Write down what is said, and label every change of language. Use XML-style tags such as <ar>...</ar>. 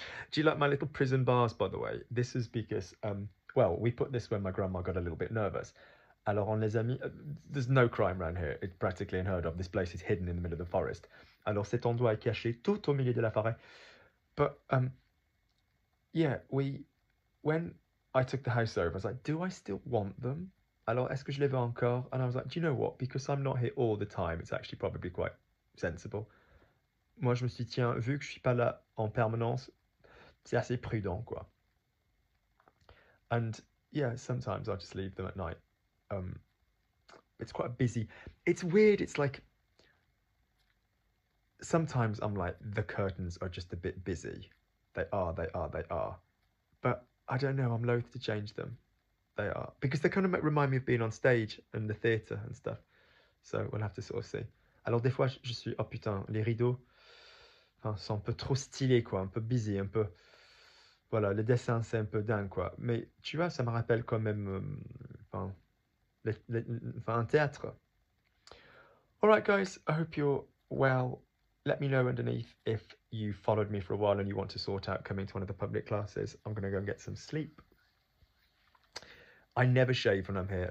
<en>Do you like my little prison bars, by the way? This is because, well, we put this when my grandma got a little bit nervous.</en> <fr>Alors on les a mis,</fr> <en>there's no crime around here. It's practically unheard of. This place is hidden in the middle of the forest.</en> <fr>Alors cet endroit est caché tout au milieu de la forêt.</fr> <en>But, yeah, when I took the house over, I was like, do I still want them?</en> <fr>Alors, est-ce que je les veux encore?</fr> <en>And I was like, do you know what? Because I'm not here all the time, it's actually probably quite sensible.</en> <fr>Moi, je me suis dit, tiens, vu que je suis pas là en permanence, c'est assez prudent, quoi.</fr> <en>And yeah, sometimes I'll just leave them at night. It's quite busy. It's weird. It's like, sometimes I'm like, the curtains are just a bit busy. They are. But I don't know, I'm loath to change them. They are. Because they kind of remind me of being on stage and the theatre and stuff. So we'll have to sort of see.</en> <fr>Alors des fois, je suis, oh putain, les rideaux, enfin, sont un peu trop stylés, quoi, un peu busy, un peu... Voilà, le dessin, c'est un peu dingue, quoi. Mais tu vois, ça me rappelle quand même, enfin, un théâtre.</fr> <en>All right, guys, I hope you're well. Let me know underneath if you followed me for a while and you want to sort out coming to one of the public classes. I'm going to go and get some sleep. I never shave when I'm here.</en>